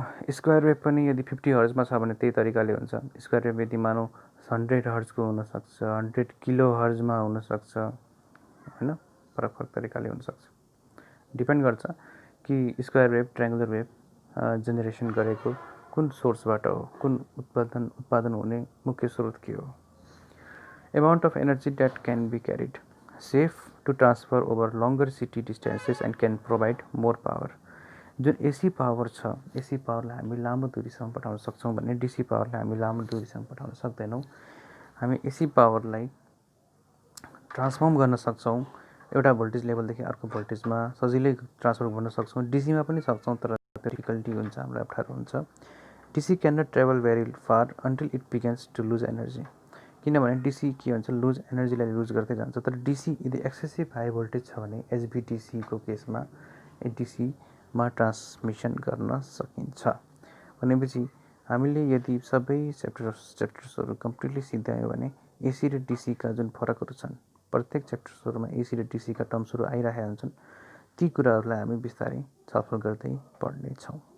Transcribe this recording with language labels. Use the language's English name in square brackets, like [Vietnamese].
[Nepali] Square wave पनि यदि 50 हर्जमा छ भने त्यही तरिकाले हुन्छ। स्क्वायर वेभ यदि मानौँ 100 हर्जको हुनसक्छ, 100 किलो हर्जमा हुनसक्छ, होइन, फरक फरक तरिकाले हुनसक्छ। डिपेन्ड गर्छ कि square wave, triangular wave generation गरेको कुन सोर्सबाट हो, कुन उत्पादन हुने मुख्य स्रोत के हो। [English] Amount of energy that can be carried, safe to transfer over longer city distances and can provide more power. [Nepali] जुन एसी पावर छ, एसी पावरलाई हामी लामो दूरीसम्म पठाउन सक्छौँ भने डिसी पावरलाई हामी लामो दूरीसम्म पठाउन सक्दैनौँ। हामी एसी पावरलाई ट्रान्सफर्म गर्न सक्छौँ एउटा भोल्टेज लेभलदेखि अर्को भोल्टेजमा सजिलै ट्रान्सफर गर्न सक्छौँ। डिसीमा पनि सक्छौँ, तर डिफिकल्टी हुन्छ, हामीलाई अप्ठ्यारो हुन्छ। [English] DC can not travel very far until it begins to lose energy. [Nepali] किनभने डिसी के हुन्छ? लुज एनर्जीलाई लुज गर्दै जान्छ। तर डिसी यदि एक्सेसिभ हाई भोल्टेज छ भने एचभिडिसीको केसमा डिसीमा ट्रान्समिसन गर्न सकिन्छ। भनेपछि हामीले यदि सबै च्याप्टर्सहरू कम्प्लिटली सिद्धायौँ भने एसी र डिसीका जुन फरकहरू छन्, प्रत्येक च्याप्टर्सहरूमा एसी र डिसीका टर्म्सहरू आइरहेका हुन्छन्, ती कुराहरूलाई हामी बिस्तारै छलफल गर्दै पढ्नेछौँ।